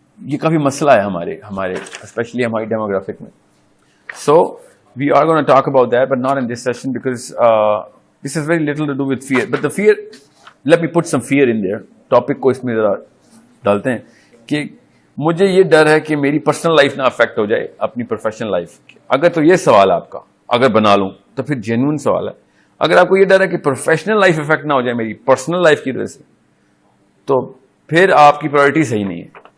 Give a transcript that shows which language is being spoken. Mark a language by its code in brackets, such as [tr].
[ur] یہ کافی مسئلہ ہے ہمارے اسپیشلی ہماری ڈیموگرافک میں. [en] So we are going to talk about that, but not in this session because this has very little to do with fear. But the fear, let me put some fear in there. [ur] Topic کو اس میں ذرا ڈالتے ہیں کہ مجھے یہ ڈر ہے کہ میری پرسنل لائف نہ افیکٹ ہو جائے اپنی پروفیشنل لائف. اگر تو یہ سوال آپ کا اگر بنا لوں تو پھر جینوئن سوال ہے. اگر آپ کو یہ ڈر ہے کہ پروفیشنل لائف افیکٹ نہ ہو جائے میری پرسنل لائف کی وجہ سے, تو پھر آپ کی پرائرٹی صحیح نہیں ہے.